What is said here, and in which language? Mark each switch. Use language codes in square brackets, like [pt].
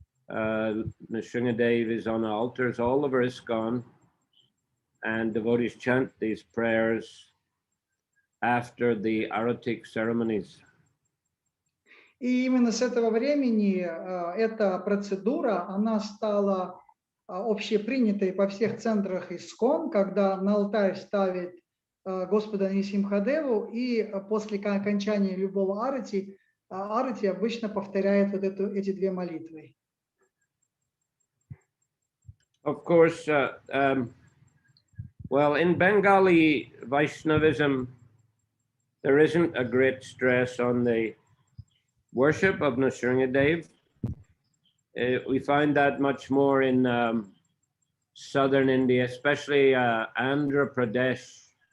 [en] Nrsimhadev is on altars all over ISKCON, and devotees chant these prayers after the Aratik ceremonies. [ru] И именно с этого времени эта процедура, она стала общепринятой по всех центрах ИСККОН, когда на алтарь ставят Господа Нрисимхадеву, и после окончания любого арати обычно повторяет вот эти две молитвы. [en] Of course, well, in Bengali Vaishnavism, there isn't a great stress on the worship of Nrsimhadev. We find that much more in southern India, especially Andhra Pradesh.